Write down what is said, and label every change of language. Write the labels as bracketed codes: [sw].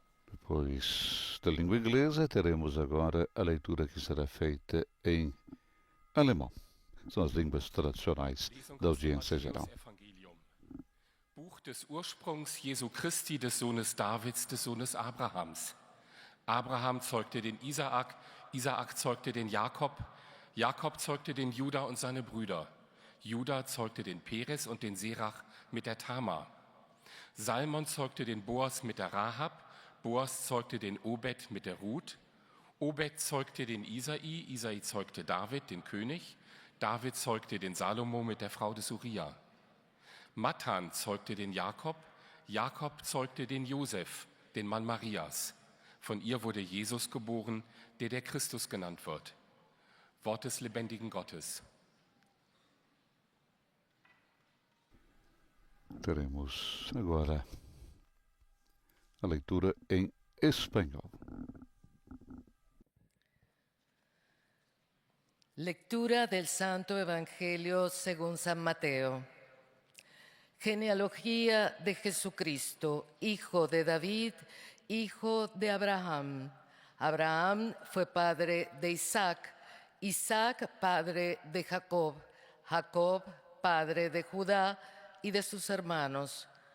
[pt] Depois da língua inglesa, teremos agora a leitura que será feita em alemão. São as línguas tradicionais da audiência geral. [de] Buch des Ursprungs Jesu Christi, des Sohnes Davids, des Sohnes Abrahams. Abraham zeugte den Isaak, Isaak zeugte den Jakob, Jakob zeugte den Juda und seine Brüder. Juda zeugte den Peres und den Serach mit der Tamar. Salmon zeugte den Boas mit der Rahab, Boas zeugte den Obed mit der Ruth. Obed zeugte den Isai, Isai zeugte David, den König. David zeugte den Salomo mit der Frau des Uriah. Mathan zeugte den Jakob, Jakob zeugte den Josef, den Mann Marias. Von ihr wurde Jesus geboren, der Christus genannt wird. Wort des lebendigen Gottes. [pt] Teremos agora a leitura em espanhol. [es] Lectura del Santo Evangelio según San Mateo. Genealogía de Jesucristo, hijo de David, hijo de Abraham. Abraham fue padre de Isaac, Isaac padre de Jacob, Jacob padre de Judá y de sus hermanos.